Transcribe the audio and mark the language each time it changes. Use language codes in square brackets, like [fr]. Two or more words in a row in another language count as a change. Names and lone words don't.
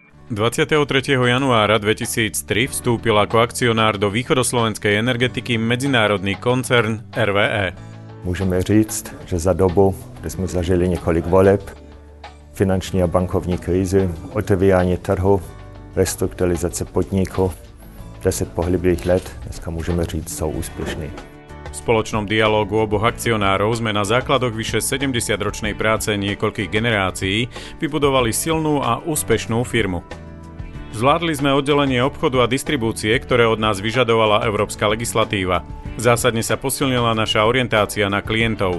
[sk] 23. januára 2003 vstúpil ako akcionár do východoslovenskej energetiky medzinárodný koncern RWE. [cs] Můžeme říct, že za dobu, kdy jsme zažili několik voleb, finanční a bankovní krizi, otevírání trhu, restrukturalizace podniku, 10 pohyblivých let, dneska můžeme říct, jsou úspěšní. [sk] V spoločnom dialógu oboch akcionárov sme na základoch vyše 70-ročnej práce niekoľkých generácií vybudovali silnú a úspešnú firmu. Zvládli sme oddelenie obchodu a distribúcie, ktoré od nás vyžadovala európska legislatíva. Zásadne sa posilnila naša orientácia na klientov.